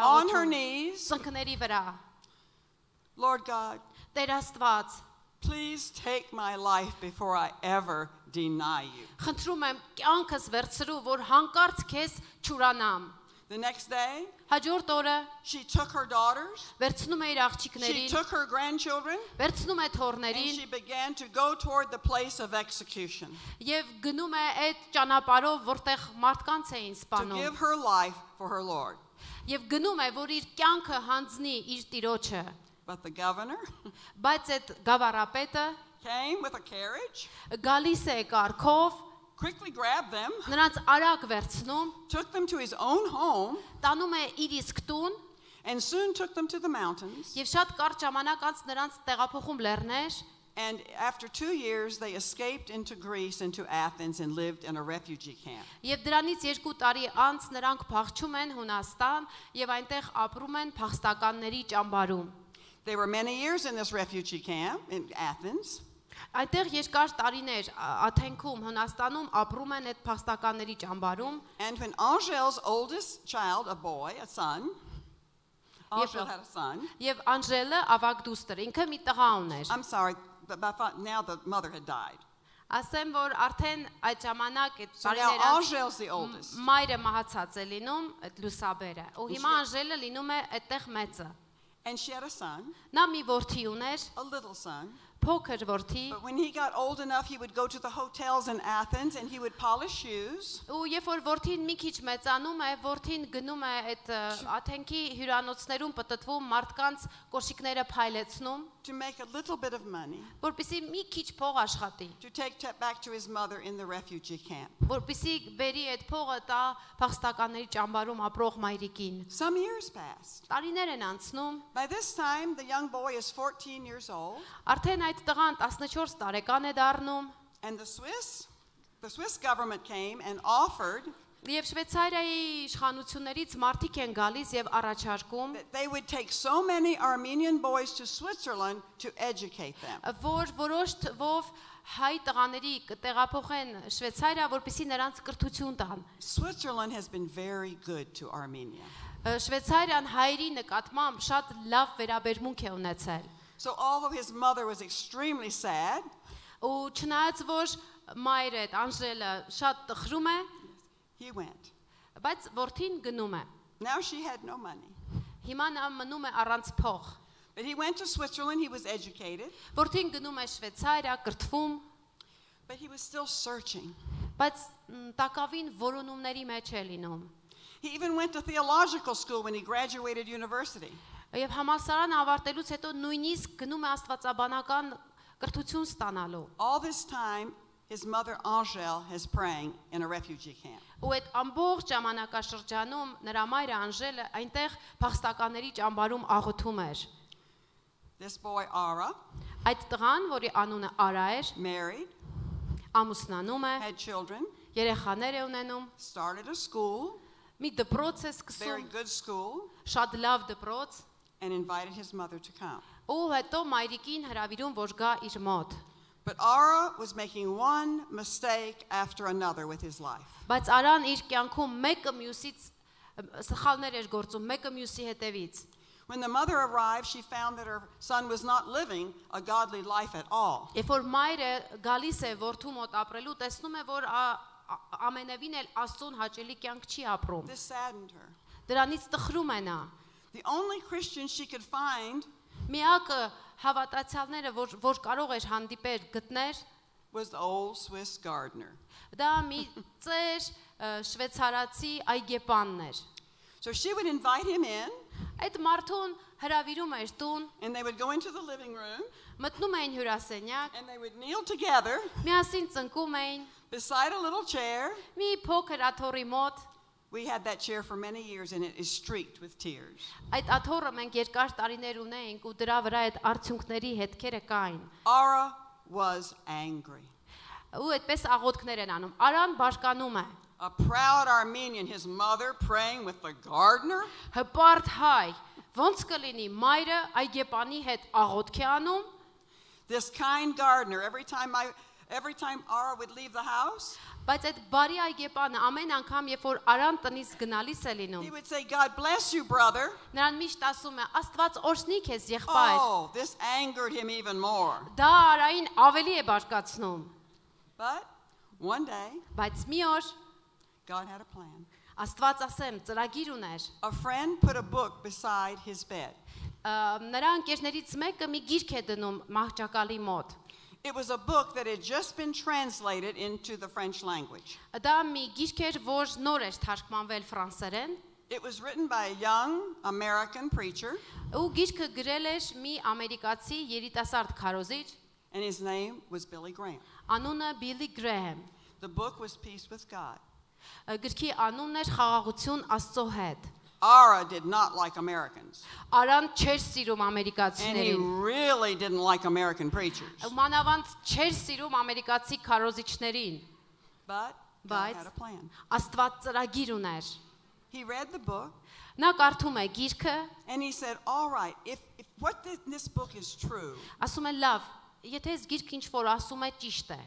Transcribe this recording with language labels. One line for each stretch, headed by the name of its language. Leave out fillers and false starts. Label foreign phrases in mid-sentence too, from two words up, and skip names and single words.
English: on her աղոթում knees.
Armenian: ծնկների վրա։
English: Lord God,
Armenian: Տեր Աստված,
English: please take my life before I ever deny you.
Armenian: խնդրում եմ կյանքս վերցրու, որ հանկարծ քեզ չուրանամ։
English: The next day,
Armenian: Հաջորդ օրը
English: she took her daughters,
Armenian: վերցնում է իր she աղջիկներին,
English: took her grandchildren,
Armenian: վերցնում է and թոռներին
English: she began to go toward the place of execution
Armenian: եւ գնում է այդ ճանապարհով, որտեղ մարդկանց էին to սպանում
English: give her life for her Lord.
Armenian: եւ գնում է, որ իր կյանքը հանձնի իր տիրոջը,
English: But the governor
Armenian: բայց այդ գավառապետը
English: came with a carriage,
Armenian: գալիս է կառքով,
English: quickly grabbed them,
Armenian: նրանց արագ վերցնում,
English: took them to his own home,
Armenian: տանում է իր իսկ տուն
English: and soon took them to the mountains.
Armenian: եւ շատ կարճ ժամանակ անց նրանց տեղափոխում լեռներ
English: And after 2 years, they escaped into Greece, into Athens, and lived in a refugee camp.
Armenian: եւ դրանից 2 տարի անց նրանք փախչում են Հունաստան եւ այնտեղ ապրում են փախստականների ճամբարում։
English: They were many years in this refugee camp in Athens.
Armenian: Այնտեղ երկար տարիներ Աթենքում Հունաստանում ապրում են այդ փախստականների ճամբարում
English: And when Angel's oldest child, a boy, a son, Angel had a son.
Armenian: եւ Անժելը ավագ դուստր ինքը մի տղա ուներ։
English: I'm sorry, but now the mother had died.
Armenian: Ասեմ որ արդեն այդ ժամանակ այդ
English: So now
Armenian: տարիներ անց
English: Angel's the oldest.
Armenian: մայրը մահացած է լինում այդ լուսաբերը։ Ու հիմա Անժելը լինում է այդտեղ մեծը։
English: And she had a son,
Armenian: Նա մի որդի ուներ,
English: a little son.
Armenian: փոքր որդի,
English: But when he got old enough, he would go to the hotels in Athens and he would polish shoes.
Armenian: ու երբ որ որդին մի քիչ մեծանում է, որդին գնում է այդ Աթենքի հյուրանոցներում պտտվում մարդկանց կոշիկները փայլեցնում,
English: To make a little bit of money
Armenian: որպեսզի մի քիչ փող աշխատի,
English: to take back to his mother in the refugee camp.
Armenian: որպեսզի բերի այդ փողը տա փախստականների ճամբարում ապրող մայրիկին։
English: Some years passed.
Armenian: Տարիներ են անցնում,
English: By this time, the young boy is 14 years old,
Armenian: արդեն այդ տղան 14 տարեկան է դառնում,
English: and the Swiss government came and offered
Armenian: եւ Շվեյցարիայի իշխանություններից մարդիկ են գալիս եւ առաջարկում,
English: that they would take so many Armenian boys to Switzerland to educate them.
Armenian: որ որոշ թվով հայ տղաների կտեղափոխեն Շվեյցարիա, որպեսզի նրանց կրթություն տան։
English: Switzerland has been very good to Armenia.
Armenian: Շվեյցարիան հայերի նկատմամբ շատ լավ վերաբերմունք է ունեցել։
English: So although his mother was extremely sad,
Armenian: Ու չնայած որ մայրը Անժելը շատ տխրում է,
English: he went.
Armenian: բայց որդին գնում է։
English: Now she had no money.
Armenian: Հիմա նա մնում է առանց փող։
English: But he went to Switzerland, he was educated,
Armenian: Որդին գնում է Շվեյցարիա, կրթվում,
English: but he was still searching.
Armenian: բայց տակավին որոնումների մեջ է լինում։
English: He even went to theological school when he graduated university.
Armenian: Եվ համալսարանը ավարտելուց հետո նույնիսկ գնում է աստվածաբանական կրթություն ստանալու։
English: All this time, his mother Angel is praying in a refugee camp.
Armenian: Ու այդ ամբողջ ժամանակաշրջանում նրա մայրը Անժելը այնտեղ փախստականների ճամբարում աղոթում էր։
English: This boy Ara,
Armenian: Այդ տղան, որի անունը Արա էր,
English: married,
Armenian: ամուսնանում է,
English: had children,
Armenian: երեխաներ է ունենում,
English: started a school,
Armenian: մի դպրոց է very սկսում,
English: good school,
Armenian: շատ լավ դպրոց,
English: and invited his mother to come.
Armenian: ու հետո մայրիկին հրավիրում, որ գա իր մոտ։
English: But Ara was making one mistake after another with his life.
Armenian: Բայց Արան իր կյանքում մեկը մյուսից սխալներ էր գործում, մեկը մյուսի հետևից։
English: When the mother arrived, she found that her son was not living a godly life at all.
Armenian: Երբ որ մայրը գալիս է որդու մոտ ապրելու, տեսնում է, որ ամենևին էլ Աստծուն հաճելի կյանք չի ապրում։
English: This saddened her.
Armenian: Դրանից տխրում է նա։
English: The only Christian she could find
Armenian: Միակը հավատացյալները, որ կարող էր հանդիպեր գտներ,
English: was the old Swiss gardener.
Armenian: դա մի ծեր շվեյցարացի այգեպանն էր։
English: So she would invite him in,
Armenian: Այդ մարդուն հրավիրում էր տուն,
English: and they would go into the living room,
Armenian: մտնում էին հյուրասենյակ,
English: and they would kneel together
Armenian: միասին ծնկում էին,
English: beside a little chair.
Armenian: մի փոքր աթոռի մոտ,
English: We had that chair for many years, and it is streaked with tears.
Armenian: այդ աթոռը մենք երկար տարիներ ունեինք ու դրա վրա այդ արդյունքների հետքերը կային։
English: Ara was angry.
Armenian: Ու այդպես աղոթքներ են անում։ Արան բարկանում է։
English: A proud Armenian, his mother praying with the gardener.
Armenian: Հպարտ հայ, ոնց կլինի մայրը այգեպանի հետ աղոթք է անում։
English: This kind gardener, every time Ara would leave the house,
Armenian: Բայց այդ բարի այգեպանը ամեն անգամ, երբ որ Արան տնից գնալիս է լինում,
English: he would say, God bless you, brother.
Armenian: նրան միշտ ասում է. Աստված օրհնի քեզ, եղբայր։
English: Oh, this angered him even more.
Armenian: Դա Արային ավելի է բարկացնում։
English: But one day,
Armenian: Բայց մի օր
English: God had a plan.
Armenian: Աստված ասեմ, ծրագիր ուներ։
English: A friend put a book beside his bed.
Armenian: Նրա ընկերներից մեկը մի գիրք է դնում մահճակալի մոտ։
English: It was a book that had just been translated into the French language.
Armenian: Դա մի գիրք էր, որ նոր էր թարգմանվել ֆրանսերեն։
English: It was written by a young American preacher.
Armenian: Ու գիրքը գրել էր մի ամերիկացի երիտասարդ քարոզիչ։
English: And his name was Billy Graham.
Armenian: Անունը Billy Graham։
English: The book was Peace with God.
Armenian: Գրքի անունն էր Խաղաղություն Աստծո հետ։
English: Ara did not like Americans.
Armenian: Արան չէր սիրում
English: And he
Armenian: ամերիկացիներին։
English: really didn't like American preachers.
Armenian: Մանավանդ չէր սիրում ամերիկացի քարոզիչներին։
English: But God had a plan.
Armenian: Աստված ծրագիր ուներ։
English: He read the book
Armenian: Նա կարդում է գիրքը,
English: and he said, all right, if this book is true,
Armenian: ասում է լավ, եթե այս գիրքը ինչ որ ասում է ճիշտ է,